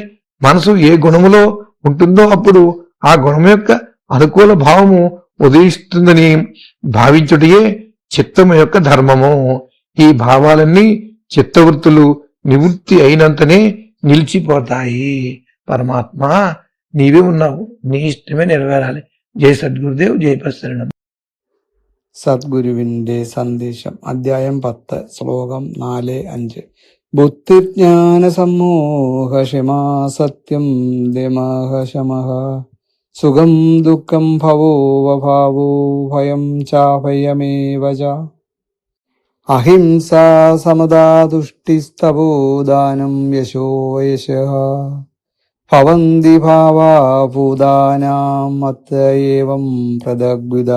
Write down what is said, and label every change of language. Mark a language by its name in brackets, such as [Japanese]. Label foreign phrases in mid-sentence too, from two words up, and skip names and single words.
[Telugu] మనసు ఏ గుణములో ఉంటుందో అప్పుడు ఆ గుణం యొక్క అనుకూల భావము ఉదయిస్తుందని భావించుటయే చిత్తము యొక్క ధర్మము. ఈ భావాలన్నీ చిత్తవృత్తులు నివృత్తి అయినంతనే నిలిచిపోతాయి. పరమాత్మ నీవే ఉన్నావు, నీ ఇష్టమే నెరవేరాలి. [Malayalam] జై സദ്ഗുരുദേവ്, ജയ് പ്രസരണം. സദ്ഗുരുവിന്റെ സന്ദേശം. അധ്യായം 10, ശ്ലോകം 4-5. [Sanskrit] ബുദ്ധിജ്ഞാന സമ്മോഹ ക്ഷമാ സത്യം ദമഃ ശമഃ സുഖം ദുഃഖം ഭവോ വഭാവോ ഭയം ചാഭയമേവ ച അഹിംസാ സമദാ തുഷ്ടിസ്തപോ ദാനം യശോ യശഃ ഭവന്തി ഭാവാ ഭൂതാനാം മത്ത ഏവം പ്രദഗ്വിദാ.